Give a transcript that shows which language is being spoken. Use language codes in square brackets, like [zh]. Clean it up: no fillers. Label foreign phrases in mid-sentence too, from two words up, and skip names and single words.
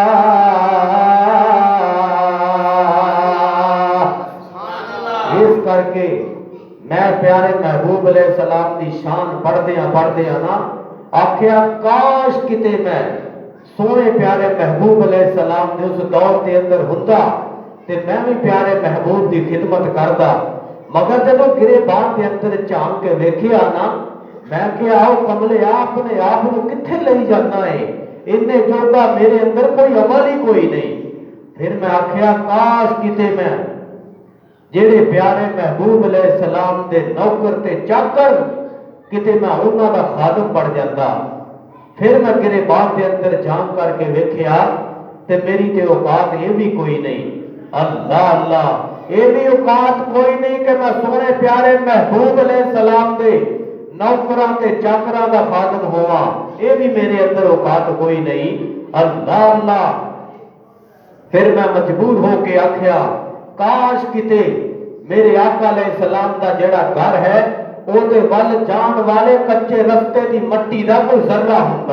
[pa] اس کر کے میں پیارے محبوب علیہ السلام کی شان پڑھ دیا نا، آخیا کاش کتے میں سونے پیارے محبوب علیہ السلام نے اس دور کے اندر ہوندا تے میں بھی پیارے محبوب کی خدمت کردا، مگر جب گریبان کے اندر جھانک کے ویکھیا نا، میں کہ آؤ کملے اپنے آپ کو کتھے لئی جانا ہے، انہیں جوگا میرے اندر کوئی عمل ہی کوئی نہیں۔ پھر میں آخیا کاش کتے میں جڑے پیارے محبوب علیہ السلام دے نوکر تے چاکر کتے میں انہاں دا خادم بن جاتا۔ پھر میں گریبان دے اندر جھانک کر کے ویکھیا تے میری تے اوقات یہ بھی کوئی نہیں۔ اللہ اللہ، یہ بھی اوقات کوئی نہیں کہ میں سونے پیارے محبوب علیہ السلام دے نوکراں تے چاکراں دا خادم ہوا، یہ بھی میرے اندر اوقات کوئی نہیں۔ اللہ اللہ، پھر میں مجبور ہو کے آخیا کاش کتے میرے آقا علیہ السلام دا جڑا گھر ہے او دے ول جان والے کچے رستے دی مٹی دا کوئی ذرہ ہوندا۔